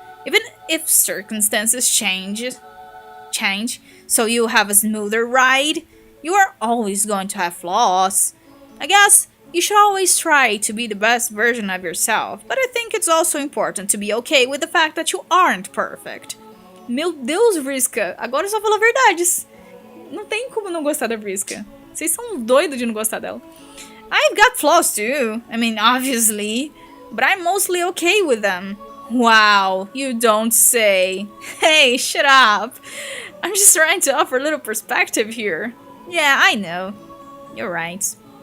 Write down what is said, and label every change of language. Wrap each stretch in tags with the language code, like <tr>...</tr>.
<en>Even if circumstances change, so you have a smoother ride, you are always going to have flaws. I guess you should always try to be the best version of yourself, but I think it's also important to be okay with the fact that you aren't perfect.</en> <pt>Meu Deus, Vriska, agora eu só falo verdades. Não tem como não gostar da Vriska. Vocês são doidos de não gostar dela.</pt> <en>I've got flaws too, I mean, obviously, but I'm mostly okay with them. Wow, you don't say. Hey, shut up. I'm just trying to offer a little perspective here. Yeah, I know. You're right.</en>